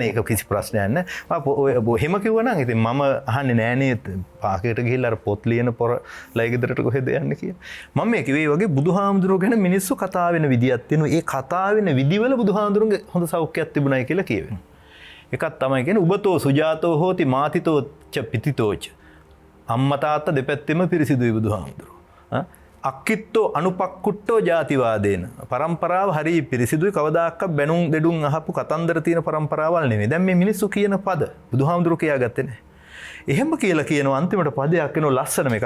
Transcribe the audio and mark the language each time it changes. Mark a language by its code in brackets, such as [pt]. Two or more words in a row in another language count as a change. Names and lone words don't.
[si] ඒක කිසි ප්‍රශ්නයක් නැහැ. ඔය එහෙම කිව්වා නම් ඉතින් මම අහන්නේ නෑනේ පාකේට ගිහිල්ලා අර පොත් ලියන පොර ලයි ගෙදරට කොහෙද යන්නේ කියලා. මම මේ කිව්වේ වගේ බුදුහාමුදුරුවෝ ගැන මිනිස්සු කතා වෙන විදියක් තියෙනවා. ඒ කතා වෙන විදිවල බුදුහාමුදුරුවන්ගේ හොඳ සෞඛ්‍යයක් තිබුණයි කියලා කියවෙනවා. එකක් තමයි කියන්නේ [pi] උබතෝ සුජාතෝ හෝති මාතිතෝ ච පිතිතෝච. [si] අම්මා තාත්තා දෙපැත්තෙම පිරිසිදුයි බුදුහාමුදුරුවෝ. [pi] අක්කිත්තෝ අනුපක්කුට්ටෝ ජාතිවාදේන. [si] පරම්පරාව හරි පිරිසිදුයි. කවදාකවත් බැනුම් දෙඩුම් අහපු කතන්දර තියෙන පරම්පරාවල් නෙමෙයි. දැන් මේ මිනිස්සු කියන පද බුදුහාමුදුරුවෝ කියාගත්තේ නැහැ. එහෙම කියලා කියනවා අන්තිමට පදයක් වෙනවා ලස්සනම එකක්.